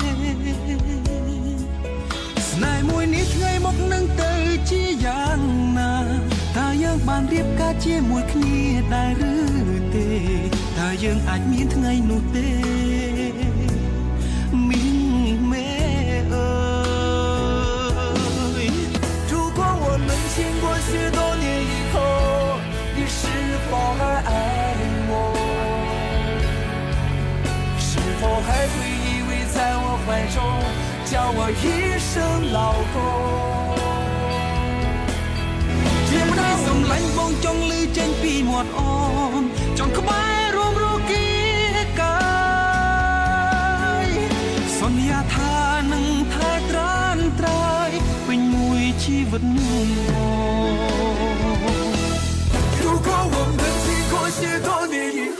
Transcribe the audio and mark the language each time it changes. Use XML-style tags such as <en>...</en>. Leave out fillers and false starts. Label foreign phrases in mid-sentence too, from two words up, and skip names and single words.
<km>ស្នេហ៍មួយនេះថ្ងៃមកនឹងទៅជាយ៉ាងណាតើយើងបានរៀបការជាមួយគ្នាដែរឬទេតើយើងអាចមានថ្ងៃនោះទេមីងមេអើយ</km> <zh>如果我们经过许多年以后你是否还爱我是否还会依偎在我怀中叫我一声老公</zh> <km>ជាម្ដាយសំឡាញ់បងចង់លឺចេញពីមាត់អូនចង់ក្បែររួមរគីកាយសន្យាថានឹងថែត្រានត្រើយពេញមួយជីវិត</km> <zh>如果我们经过许多年以</zh>